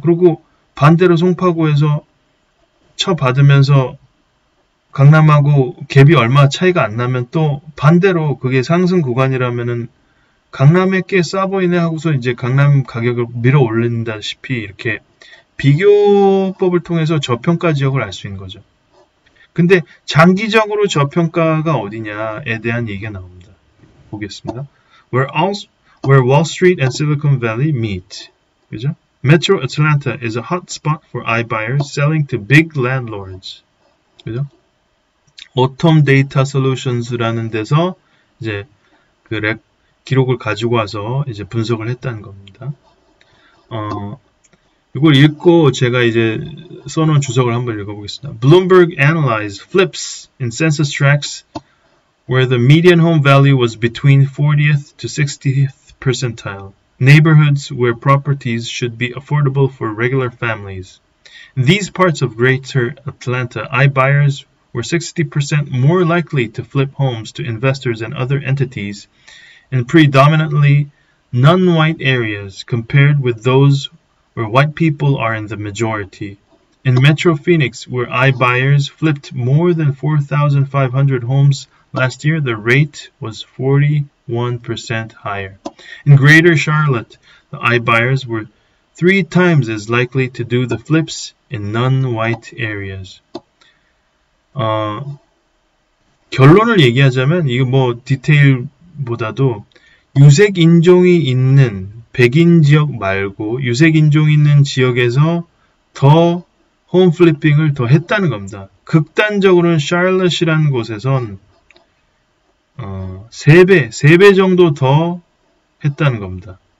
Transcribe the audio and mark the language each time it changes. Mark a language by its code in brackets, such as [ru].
[ko] 그리고 반대로 송파구에서 쳐받으면서 강남하고 갭이 얼마 차이가 안 나면 또 반대로 그게 상승 구간이라면은 강남에 꽤 싸 보이네 하고서 이제 강남 가격을 밀어 올린다시피 이렇게 비교법을 통해서 저평가 지역을 알 수 있는 거죠. 근데 장기적으로 저평가가 어디냐에 대한 얘기가 나옵니다. 보겠습니다. [en] Where Wall Street and Silicon Valley meet. [ko] 그죠? [en] Metro Atlanta is a hot spot for iBuyers selling to big landlords. [ko] 그죠? Autom Data Solutions라는 데서 이제 그 기록을 가지고 와서 이제 분석을 했다는 겁니다. 이걸 읽고 제가 이제 써놓은 주석을 한번 읽어보겠습니다. [en] Bloomberg analyzed flips in census tracts where the median home value was between 40th to 60th percentile. Neighborhoods where properties should be affordable for regular families. In these parts of Greater Atlanta, iBuyers were 60% more likely to flip homes to investors and other entities in predominantly non-white areas compared with those where white people are in the majority. In Metro Phoenix, where iBuyers flipped more than 4,500 homes last year, the rate was 41% higher. In Greater Charlotte, the iBuyers were 3 times as likely to do the flips in non-white areas. [ko] 결론을 얘기하자면 이거 뭐 디테일보다도 유색 인종이 있는 백인 지역 말고 유색 인종이 있는 지역에서 더 홈 플리핑을 더 했다는 겁니다. 극단적으로는 샬럿이라는 곳에선 3배 정도 더 했다는 겁니다.